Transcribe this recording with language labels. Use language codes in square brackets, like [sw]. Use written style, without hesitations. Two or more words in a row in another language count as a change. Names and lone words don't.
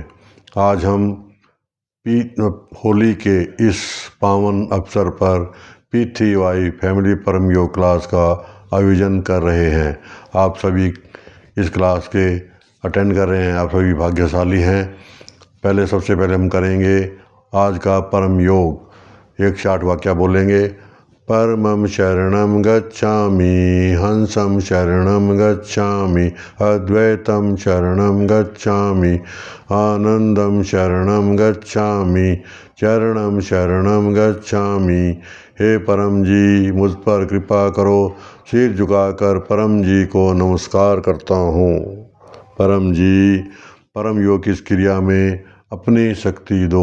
[hi] आज हम होली के इस पावन अवसर पर पृथ्वी फैमिली परम योग क्लास का आयोजन कर रहे हैं। आप सभी इस क्लास के अटेंड कर रहे हैं, आप सभी भाग्यशाली हैं। सबसे पहले हम करेंगे आज का परम योग। 108 वाक्य बोलेंगे। [sa] परमं शरणं गच्छामि, हंसं शरणं गच्छामि, अद्वैतं शरणं गच्छामि, आनंदं शरणं गच्छामि, चरणं शरणं गच्छामि। [hi] हे परम जी, मुझ पर कृपा करो। सिर झुकाकर परम जी को नमस्कार करता हूँ। परम जी, परम योग की इस क्रिया में अपनी शक्ति दो।